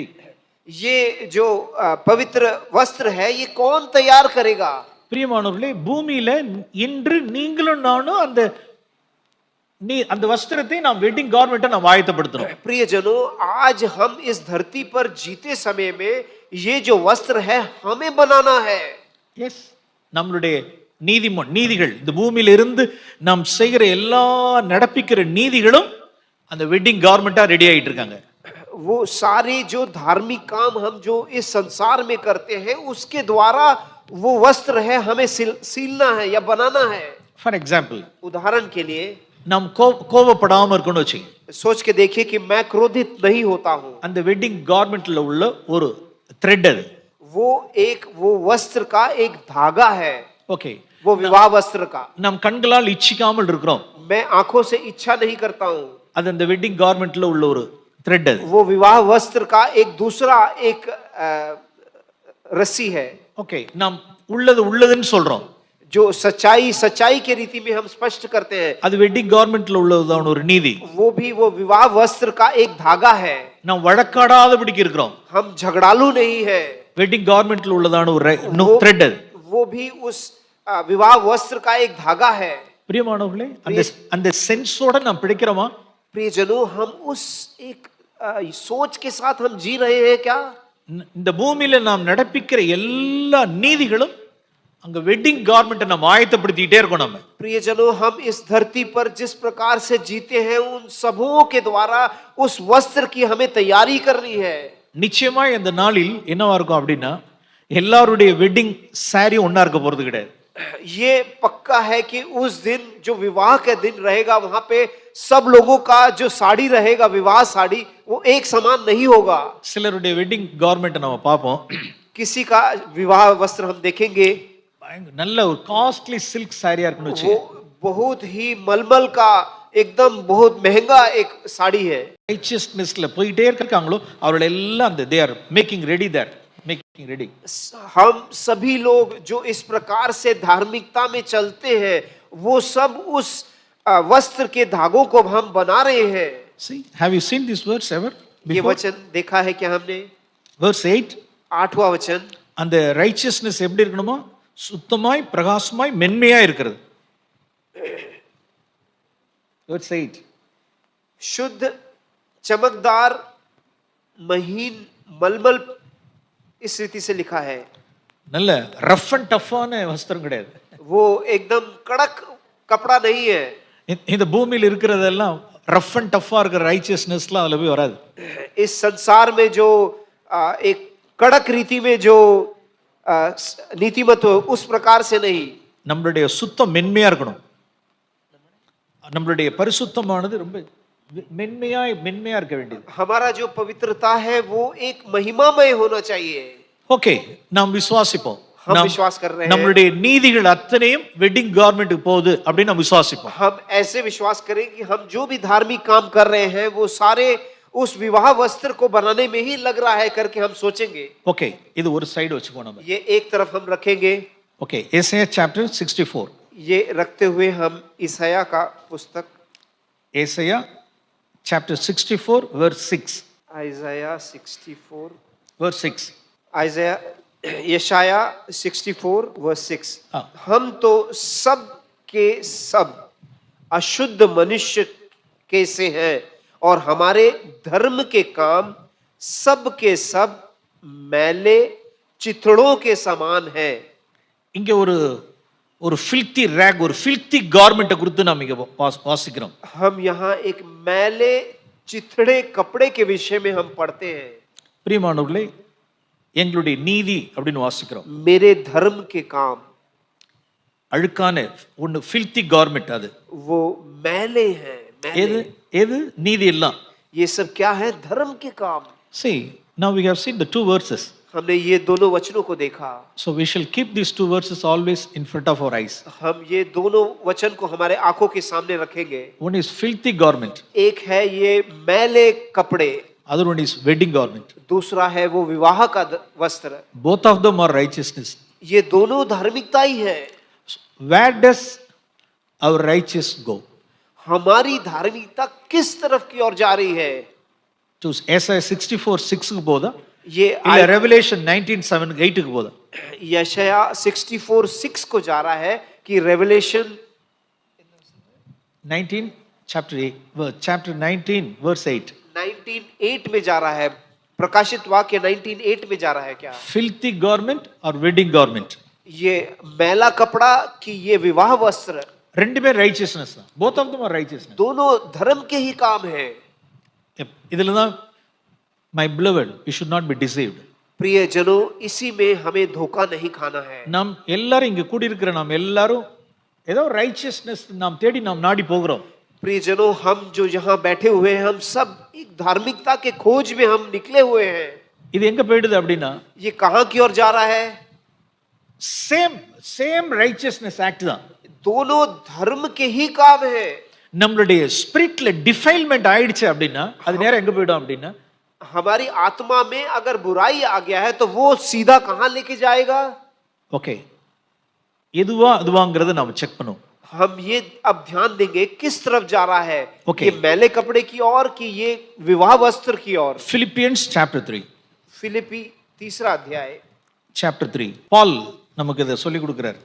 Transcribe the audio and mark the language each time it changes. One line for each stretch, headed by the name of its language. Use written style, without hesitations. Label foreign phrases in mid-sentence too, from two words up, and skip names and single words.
Hindi: ये जो पवित्र वस्त्र है ये कौन तैयार करेगा?
Tamil: பிரியமானவர்களே, பூமியில இன்று நீங்களும் நானும் அந்த வஸ்திரத்தை நாம்
English: wedding garment
Tamil: நாம் ஆயத்தப்படுத்தணும்.
Hindi: प्रियजनों, आज हम इस धरती पर जीते समय में ये जो वस्त्र है हमें बनाना है.
Tamil: எஸ், நம்மளுடைய நீதிகள், இந்த பூமியில இருந்து நாம் செய்கிற எல்லா நடப்பிக்கிற நீதிகளும் அந்த
English: wedding garment
Tamil: ரெடி ஆயிட்டு இருக்காங்க.
Hindi: वो सारे जो धार्मिक काम हम जो इस संसार में करते हैं उसके द्वारा वो वस्त्र है हमें सीलना है या बनाना है.
English: for example,
Hindi: उदाहरण के लिए
Tamil: நாம் கோபப்படாம இருக்கணும் வச்சு,
Hindi: सोच के देखिए कि मैं क्रोधित नहीं होता हूं.
Tamil: அந்த
English: wedding garment
Tamil: உள்ள ஒரு த்ரெட் அது.
Hindi: वो वस्त्र का एक धागा है. ஓகே, वो विवाह वस्त्र का.
Tamil: நாம் கண்களால் இச்சிக்காமல் இருக்கிறோம்.
Hindi: मैं आंखों से इच्छा नहीं करता हूं.
Tamil: அது அந்த
English: wedding garment
Tamil: உள்ள ஒரு த்ரெட் அது.
Hindi: वो विवाह वस्त्र का एक दूसरा एक रस्सी है.
Tamil: ஓகே, நாம் உள்ளதுன்னு சொல்றோம்.
Hindi: जो सच्चाई के रीति में हम स्पष्ट करते हैं.
Tamil: அது
English: wedding garment
Tamil: உள்ளதான ஒரு நீதி.
Hindi: वो विवाह वस्त्र का एक धागा है.
Tamil: நாம் வழக்காடாதபடிக்கு இருக்கிறோம்.
Hindi: हम झगड़ालू नहीं है.
English: wedding garment
Tamil: உள்ளதான ஒரு த்ரெட் அது.
Hindi: वो भी उस विवाह वस्त्र का एक धागा है.
Tamil: பிரியமானவர்களே, அந்த சென்ஸோட நாம் பிடிக்கிறோமா?
Hindi: प्रियजनों, हम उस एक सोच के साथ हम जी रहे हैं क्या?
Tamil: இந்த பூமியில நாம் நடப்பிக்கிற எல்லா நீதிகளும் அங்க
English: wedding garment
Tamil: நாம் ஆயத்தப்படுத்திட்டே இருக்கோம். நம்ம
Hindi: प्रियजनों, हम इस धरती पर जिस प्रकार से जीते हैं उन सबों के द्वारा उस वस्त्र की हमें तैयारी करनी है.
Tamil: நிச்சயமா இந்த நாளில் என்னவா இருக்கும் அப்படின்னா, எல்லாருடைய
English: wedding saree
Tamil: ஒண்ணா இருக்க போறது கிடையாது.
Hindi: ये पक्का है कि उस दिन जो विवाह का दिन रहेगा वहां पे सब लोगों का जो साड़ी रहेगा, विवाह साड़ी, वो एक समान नहीं होगा.
Tamil: சிலருடைய
English: wedding garment
Tamil: நம்ம பார்ப்போம்.
Hindi: किसी का विवाह वस्त्र हम देखेंगे,
Tamil: நல்ல ஒரு
English: costly silk saree
Tamil: இருக்குன்னு
Hindi: वो बहुत ही मलमल का एकदम बहुत महंगा एक साड़ी है.
Tamil: ரைச்சியஸ்னஸ்ல போயிட்டே இருக்காங்களோ அவர்கள் எல்லாம் அந்த
English: they are making ready.
Hindi: हम सभी लोग जो इस प्रकार से धार्मिकता में चलते हैं वो सब उस वस्त्र के धागों को हम बना रहे हैं.
English: See, have you seen this verse ever before?
Hindi: ये वचन देखा है क्या हमने?
English: Verse 8,
Hindi: 8वां वचन.
Tamil: அந்த ரைச்சியஸ்னஸ் எப்படி இருக்கணுமா? சுத்தமாய் பிரகாசமாய் மென்மையா இருக்கிறது.
English: Verse 8,
Hindi: शुद्ध, चमकदार, महीन, मलमल, इस रीति से लिखा है.
Tamil: நல்ல
English: rough and tough
Tamil: வஸ்திரம் கிடையாது.
Hindi: वो एकदम कड़क कपड़ा नहीं है.
Tamil: இந்த பூமியில் இருக்கிறதெல்லாம்
English: rough and tough
Tamil: இருக்கிற ரைச்சியஸ்னஸ்லாம் அதுல போய் வராது.
Hindi: इस संसार में जो एक कड़क रीति में जो नीतिमत हो उस प्रकार से नहीं.
Tamil: நம்மளுடைய சுத்தம் மென்மையா இருக்கணும். நம்மளுடைய பரிசுத்தமானது ரொம்ப மென்மையா இருக்க வேண்டியது.
Hindi: हमारा जो पवित्रता है वो एक महिमामय होना चाहिए.
Tamil: ஓகே, நாம் விசுவாசிப்போம்.
Hindi: हम विश्वास कर रहे हैं.
Tamil: நம்மளுடைய நீதிகள் அத்தனையும்
English: wedding garment
Tamil: போகுது அப்படின்னு நாம் விசுவாசிப்போம்.
Hindi: हम ऐसे विश्वास करें कि हम जो भी धार्मिक काम कर रहे हैं वो सारे उस विवाह वस्त्र को बनाने में ही लग रहा है करके हम सोचेंगे.
Tamil: ஓகே, இது ஒரு சைடு வச்சுக்கோ நம்ம.
Hindi: ये एक तरफ हम रखेंगे.
Tamil: ஓகே, ஏசாயா chapter 64.
Hindi: ये रखते हुए हम ईसाया का पुस्तक
English: ஏசாயா chapter 64 verse 6.
Hindi: आइज़ाया 64
English: verse 6.
Hindi: आइज़ाया यशाया 64 वर्स 6 हाँ। हम तो सब के सब अशुद्ध मनुष्य के से हैं और हमारे धर्म के काम सब के सब मैले चिथड़ों के समान हैं
Tamil: இங்க ஒரு
English: filthy rag,
Tamil: ஒரு
English: filthy garment
Tamil: குறித்து நாம் இங்க வாசிக்கிறோம்.
Hindi: हम यहाँ एक मैले चिथड़े कपड़े के विषय में हम पढ़ते हैं
Tamil: பிரியமானவர்களே, எங்களுடைய நீதி அப்படின்னு வாசிக்கிறோம்.
Hindi: मेरे धर्म के काम
Tamil: அழுக்கான ஒன்னு
English: filthy garment
Tamil: அது.
Hindi: वो मैले हैं
Tamil: எது
Hindi: मैले
Tamil: எது நீதி எல்லாம்.
Hindi: ये सब क्या है धर्म के काम
English: See, now we have seen the two verses.
Hindi: हमने ये दोनों वचनों को देखा
English: So we shall keep these two verses always in front of our eyes.
Hindi: हम ये दोनों वचन को हमारे आंखों के सामने रखेंगे
English: One is filthy garment,
Hindi: एक है ये मैले कपड़े
English: other one is wedding garment.
Hindi: दूसरा है वो विवाह का वस्त्र
English: Both of them are righteousness.
Hindi: ये दोनों धार्मिकता ही है
English: Where does our righteousness go?
Hindi: हमारी धार्मिकता किस तरफ की ओर जा रही है
Tamil: To Isaiah 64:6 க்கு போதா
Hindi: ये
Tamil: இல்ல Revelation 19:7-8 க்கு போதா?
Hindi: यशाया 64:6 को जा रहा है कि रेवलेशन
English: 19 chapter 19 verse 8.
Hindi: 19:8 में जा रहा है प्रकाशित वाक्य 19:8 में जा रहा है क्या
English: Filthy garment or wedding garment?
Hindi: ये मैला कपड़ा कि ये विवाह वस्त्र
Tamil: ரெண்டுமே righteousness தான்.
English: Both of them are righteousness.
Hindi: दोनों धर्म के ही काम है
Tamil: இதுல தான்
English: my beloved, we should not be deceived.
Hindi: प्रिय जनों इसी में हमें धोखा नहीं खाना है
Tamil: நாம் எல்லாரும் இங்க கூடி இருக்கிற நாம் எல்லாரும் ஏதோ righteousness நாம் தேடி நாம் நாடி போகிறோம்.
Hindi: प्रिय जनों हम जो यहाँ बैठे हुए हैं हम सब एक धार्मिकता के खोज में हम निकले हुए हैं
Tamil: இது எங்க போயிடுது அப்படின்னா
Hindi: ये कहाँ की ओर जा रहा है
English: same righteousness act தான்.
Hindi: दोनों धर्म के ही काम है
Tamil: நம்மளுடைய
English: spirit defilement
Tamil: ஆயிடுச்சு அப்படின்னா அது நேரா எங்க போய்டும் அப்படின்னா
Hindi: हमारी आत्मा में अगर बुराई आ गया है तो वो सीधा कहाँ लेके जाएगा
Tamil: ஓகே எதுவா அதுவாங்கிறத நாம செக் பண்ணுவோம்.
Hindi: हम ये अब ध्यान देंगे किस तरफ जा रहा है Okay. ये मैले कपड़े की ओर कि ये विवाह वस्त्र की ओर
English: Philippians chapter 3.
Hindi: फिलिपी 3रा अध्याय
Tamil: chapter 3. பால் நமக்கு இதை சொல்லி கொடுக்கிறார்.